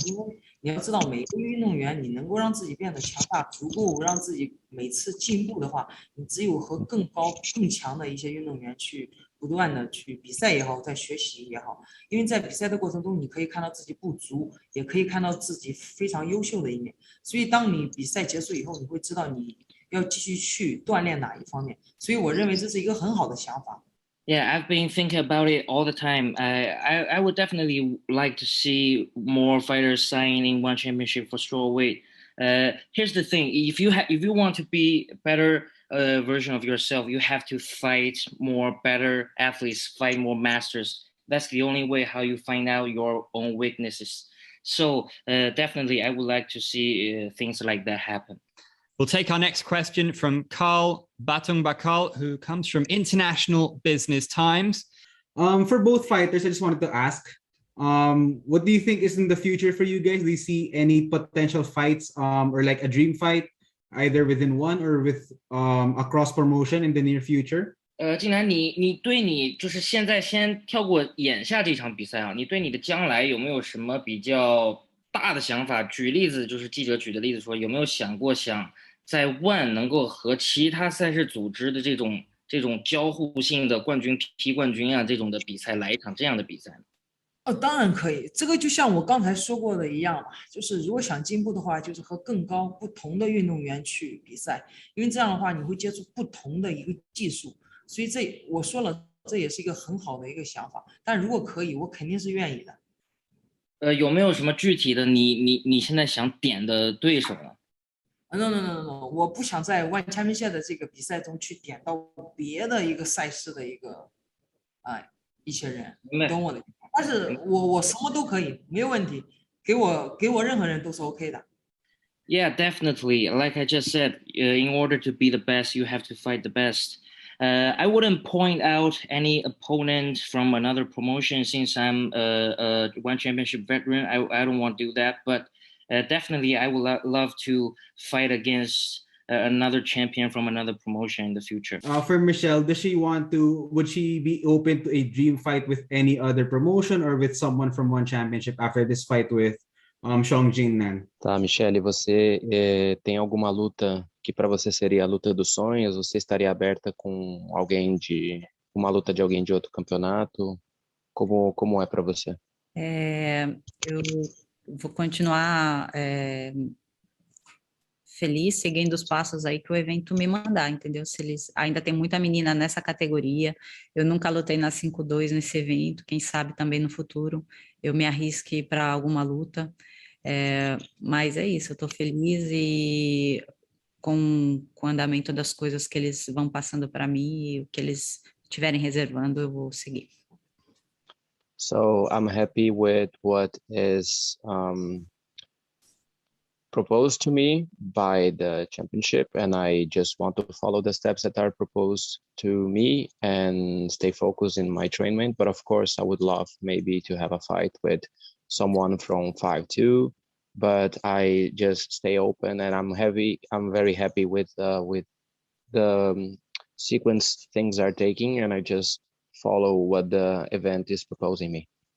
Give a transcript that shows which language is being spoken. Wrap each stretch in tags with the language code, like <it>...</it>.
<zh>因为你要知道，每个运动员你能够让自己变得强大，足够让自己每次进步的话，你只有和更高、更强的一些运动员去不断的去比赛也好，在学习也好。因为在比赛的过程中，你可以看到自己不足，也可以看到自己非常优秀的一面。所以，当你比赛结束以后，你会知道你要继续去锻炼哪一方面。所以，我认为这是一个很好的想法。</zh> <en>Yeah, I've been thinking about it all the time. I would definitely like to see more fighters signing One Championship for strawweight. Here's the thing: if you want to be a better version of yourself, you have to fight more better athletes, fight more masters. That's the only way how you find out your own weaknesses. So definitely, I would like to see things like that happen. We'll take our next question from Carl Batung Bakal, who comes from International Business Times. For both fighters, I just wanted to ask, what do you think is in the future for you guys? Do you see any potential fights or like a dream fight, either within one or with a cross promotion in the near future?</en> <zh>晋南，你对你就是现在先跳过眼下这场比赛啊，你对你的将来有没有什么比较大的想法？举例子，就是记者举的例子说，有没有想过在ONE能够和其他赛事组织的这种交互性的冠军踢冠军啊这种的比赛来一场这样的比赛呢？当然可以，这个就像我刚才说过的一样嘛，就是如果想进步的话，就是和更高不同的运动员去比赛，因为这样的话你会接触不同的一个技术，所以我说了，这也是一个很好的一个想法。但如果可以，我肯定是愿意的。有没有什么具体的你现在想点的对手呢？ No，我不想在万千米线的这个比赛中去点到别的一个赛事的一些人，你懂我的意思。但是我什么都可以，没有问题，给我任何人都是 OK 的。</zh> <en>Yeah, definitely. Like I just said, in order to be the best, you have to fight the best. I wouldn't point out any opponent from another promotion since I'm a one championship veteran. I don't want to do that, but definitely I would love to fight against another champion from another promotion in the future. For Michelle, would she be open to a dream fight with any other promotion or with someone from one championship after this fight with Xiong Jing?</en> <pt>Tá, Michele, você tem alguma luta que para você seria a luta dos sonhos? Você estaria aberta com alguém de uma luta de alguém de outro campeonato? Como é para você? Eu vou continuar feliz, seguindo os passos aí que o evento me mandar, entendeu? Se eles ainda tem muita menina nessa categoria, eu nunca lutei na 5-2 nesse evento, quem sabe também no futuro eu me arrisque para alguma luta, mas é isso, eu estou feliz e com o andamento das coisas que eles vão passando para mim e o que eles estiverem reservando, eu vou seguir.</pt> <en>So I'm happy with what is proposed to me by the championship, and I just want to follow the steps that are proposed to me and stay focused in my training. But of course, I would love maybe to have a fight with someone from 5'2", but I just stay open, and I'm very happy with the sequence things are taking, and I just follow what the event is proposing me.</en>